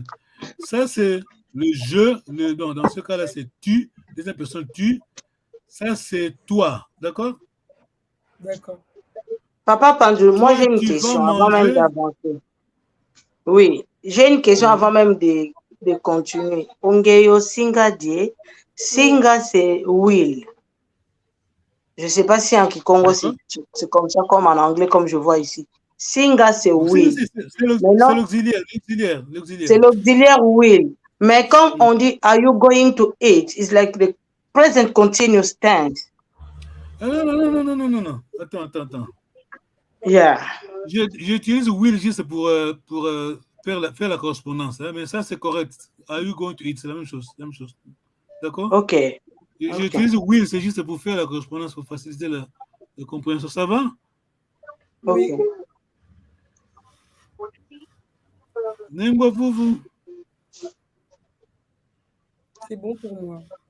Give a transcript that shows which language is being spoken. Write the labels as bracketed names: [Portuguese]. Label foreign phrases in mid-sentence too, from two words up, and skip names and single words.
[French] Ça, c'est le je. Dans ce cas-là, c'est tu. Deuxième personne, tu. Ça, c'est toi. D'accord? D'accord. Papa Pandou, moi j'ai une Tu vas question avant même manger. d'avancer. Oui, j'ai une question avant même de continuer. [Kongo] Ongeyo Singa die. Singa, [French] c'est will. Je ne sais pas si en Kikongo, c'est comme ça, comme en anglais, comme je vois ici. Singa, c'est will. C'est l'auxiliaire. C'est l'auxiliaire will. Mais comme on dit, [English] are you going to eat? It's like the present continuous tense. [French] Non. Attends. Yeah. J'utilise will juste pour faire la correspondance. Hein, mais ça, c'est correct. [English] Are you going to eat? [French] C'est la même chose. D'accord? Ok. J'utilise will, c'est juste pour faire la correspondance, pour faciliter la compréhension. Ça va? Oui. Nengwa vous. C'est bon pour moi.